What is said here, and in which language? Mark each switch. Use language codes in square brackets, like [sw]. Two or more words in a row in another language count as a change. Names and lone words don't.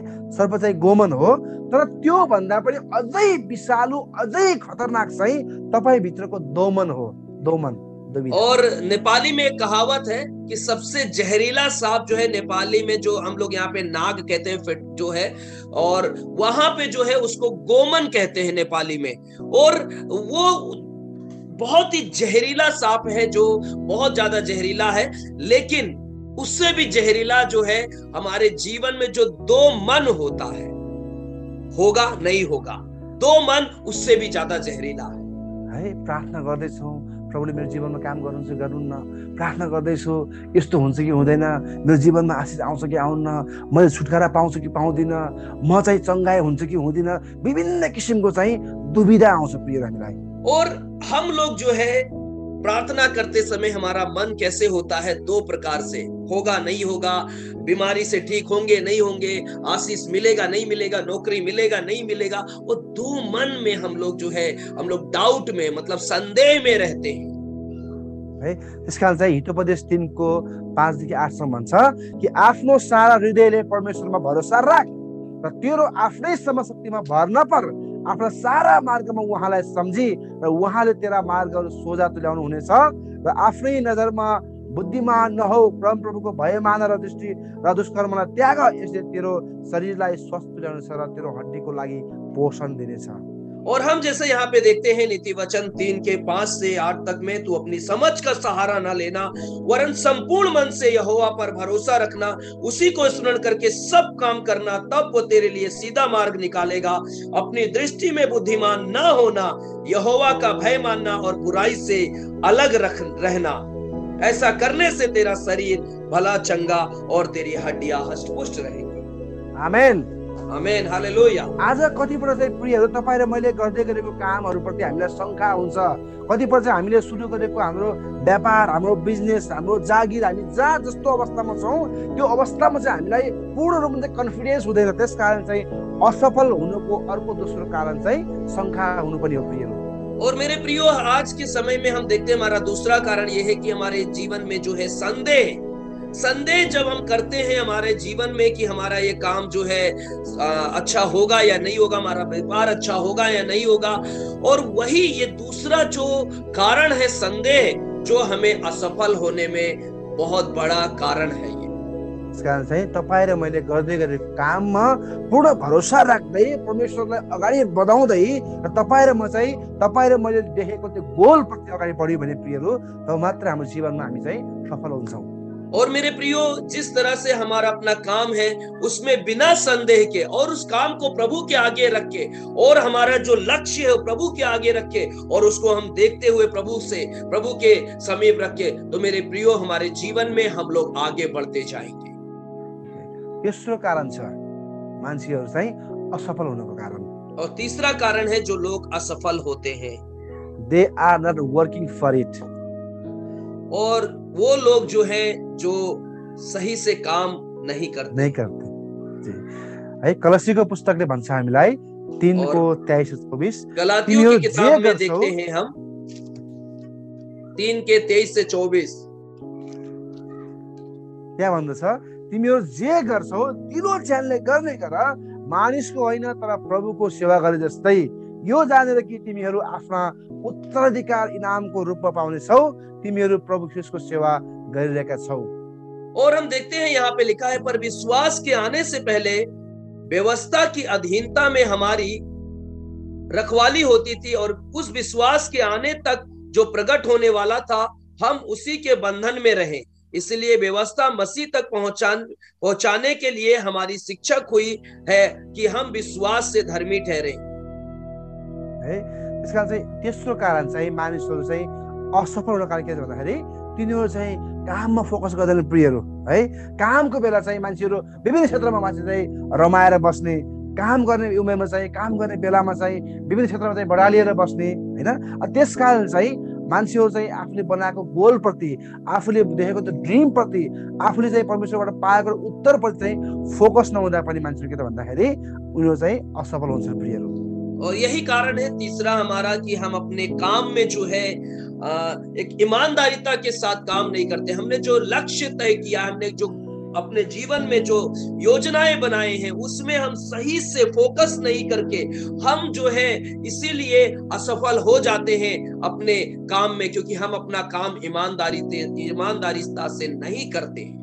[ne] सर्प चाहिँ गोमन हो, तर त्यो भन्दा पनि अझै विषालु, अझै खतरनाक चाहिँ तपाईँ भित्रको दोमन हो। दोमन दुविधा। [hi] और नेपाली में एक कहावत है कि सबसे जहरीला सांप जो है, नेपाली में जो हम लोग यहाँ पे नाग कहते हैं फिट जो है, और वहां पे जो है उसको गोमन कहते हैं नेपाली में। और वो बहुत ही जहरीला सांप है, जो बहुत ज्यादा जहरीला है। लेकिन उससे भी जहरीला जो है हमारे जीवन में जो दो मन होता है, होगा नहीं होगा, दो मन उससे भी ज्यादा जहरीला है। [ne] प्रार्थना गर्दैछौँ, प्रभुले मेरो जीवनमा काम गर्नुहुन्छ गर्नुहुन्न, प्रार्थना गर्दैछु यस्तो हुन्छ कि हुँदैन, मेरो जीवनमा आशिष आउँछ कि आउन्न, मैले छुटकारा पाउँछु कि पाउँदिनँ, म चाहिँ चङ्गाई हुन्छ कि हुँदिन, विभिन्न किसिमको चाहिँ दुविधा आउँछ प्रिय हामीलाई। [hi] और हम लोग जो है प्रार्थना करते समय हमारा मन कैसे होता है, दो प्रकार से, होगा नहीं होगा, बीमारी से ठीक होंगे नहीं होंगे, आशीष मिलेगा नहीं मिलेगा, नौकरी मिलेगा नहीं मिलेगा, वो दो मन में हम लोग जो है, हम लोग डाउट में, मतलब संदेह में रहते हैं है। [ne] त्यसकारण चाहिँ हितोपदेश 3को 5देखि 8सम्म भन्छ कि आफ्नो सारा हृदयले परमेश्वरमा भरोसा राख र तेरो आफ्नै समशक्तिमा भर नपर, आफ्ना सारा मार्गमा उहाँलाई सम्झी र उहाँले तेरा मार्गहरू सोझा तुल्याउनु हुनेछ र आफ्नै नजरमा बुद्धिमान नहौ, परमप्रभुको भय मान र दृष्टि र दुष्कर्मलाई त्याग, यसले तेरो शरीरलाई स्वस्थ तुल्याउनेछ र तेरो हड्डीको लागि पोषण दिनेछ। [hi] और हम जैसे यहाँ पे देखते हैं नीति वचन 3 के 5 से 8 तक में, तू अपनी समझ का सहारा ना लेना, वरन संपूर्ण मन से यहोवा पर भरोसा रखना, उसी को स्मरण करके सब काम करना, तब वो तेरे लिए सीधा मार्ग निकालेगा। अपनी दृष्टि में बुद्धिमान ना होना, यहोवा का भय मानना और बुराई से अलग रहना, ऐसा करने से तेरा शरीर भला चंगा और तेरी हड्डियां हष्टपुष्ट रहेंगी। आमेन, आमेन, हालेलुया। [ne] आज कतिपल्ट चाहिँ प्रियहरू तपाईँ र मैले गर्दै गरेको कामहरूप्रति हामीलाई शङ्का हुन्छ। कतिपल्ट चाहिँ हामीले सुरु गरेको हाम्रो व्यापार, हाम्रो बिजनेस, हाम्रो जागिर, हामी जहाँ जस्तो अवस्थामा छौँ त्यो अवस्थामा चाहिँ हामीलाई पूर्ण रूपमा चाहिँ कन्फिडेन्स हुँदैन। त्यस कारण चाहिँ असफल हुनुको अर्को दोस्रो कारण चाहिँ शङ्का हुनुपर्ने हो प्रियहरू। [hi] और मेरे प्रियो, आज के समय में हम देखते हैं हमारा दूसरा कारण यह है कि हमारे जीवन में जो है संदेह जब हम करते हैं हमारे जीवन में कि हमारा ये काम जो है अच्छा होगा या नहीं होगा, हमारा व्यापार अच्छा होगा या नहीं होगा, और वही ये दूसरा जो कारण है संदेह, जो हमें असफल होने में बहुत बड़ा कारण है। [ne] त्यस कारण चाहिँ तपाईँ र मैले गर्दै गरेको काममा पूर्ण भरोसा राख्दै परमेश्वरलाई अगाडि बढाउँदै र तपाईँ र म चाहिँ तपाईँ र मैले देखेको त्यो गोलप्रति अगाडि बढ्यो भने प्रियहरू, तब मात्र हाम्रो जीवनमा हामी चाहिँ सफल हुन्छौँ। [hi] और मेरे प्रियो, जिस तरह से हमारा अपना काम है उसमें बिना संदेह के और उस काम को प्रभु के आगे रख के, और हमारा जो लक्ष्य है प्रभु के आगे रख के, और उसको हम देखते हुए प्रभु के समीप रख के, तो मेरे प्रियो हमारे जीवन में हम लोग आगे बढ़ते जाएंगे। [ne] तेस्रो कारण छ मान्छेहरू चाहिँ असफल हुनुको कारण। [hi] और तीसरा कारण है जो लोग असफल होते हैं, [en] they are not working for it. [hi] और वो लोग जो है जो सही से काम नहीं करते जी है। [ne] कलसीको पुस्तकले भन्छ हामीलाई 3को 23-24, [hi] गलातियों की किताब में देखते हैं हम 3 के 23 से 24, [ne] त्यहाँ भन्दछ, तिमीहरू जे गर्छौ दिलो ज्यानले गर्ने गर, मानिसको होइन तर प्रभुको सेवा गरे जस्तै, यो जानेर कि तिमीहरू आफ्ना उत्तराधिकार इनामको रूपमा पाउनेछौ, तिमीहरू प्रभु ख्रीष्टको सेवा गरिरहेका छौ। [hi] और हम देखते हैं यहाँ पे लिखा है, पर विश्वास के आने से पहले व्यवस्था की अधीनता में हमारी रखवाली होती थी, और उस विश्वास के आने तक जो प्रकट होने वाला था हम उसी के बंधन में रहे। इसलिए व्यवस्था मसीह तक पहुंचाने के लिए हमारी शिक्षक हुई है कि हम विश्वास से धर्मी ठहरे। [ne] त्यसकारण चाहिँ तेस्रो कारण चाहिँ मानिसहरू चाहिँ असफल हुन कारण के छ भन्दाखेरि तिनीहरू चाहिँ काममा फोकस गर्दैन प्रियहरू है। कामको बेला चाहिँ मान्छेहरू विभिन्न क्षेत्रमा मान्छे चाहिँ रमाएर बस्ने, काम गर्ने उमेरमा चाहिँ, काम गर्ने बेलामा चाहिँ विभिन्न क्षेत्रमा चाहिँ बढालिएर बस्ने होइन। त्यसकारण चाहिँ मान्छेहरू चाहिँ आफूले बनाएको गोलप्रति, आफूले देखेको त्यो ड्रिमप्रति, आफूले चाहिँ परमेश्वरबाट पाएको उत्तरप्रति चाहिँ फोकस नहुँदा पनि मान्छेहरू के त भन्दाखेरि उनीहरू चाहिँ असफल हुन्छन् प्रियहरू। [hi] और यही कारण है तीसरा हमारा कि हम अपने काम में जो है एक ईमानदारिता के साथ काम नहीं करते। हमने जो लक्ष्य तय किया, हमने जो अपने जीवन में जो योजनाएं बनाए हैं उसमें हम सही से फोकस नहीं करके हम जो है इसीलिए असफल हो जाते हैं अपने काम में, क्योंकि हम अपना काम ईमानदारीता से नहीं करते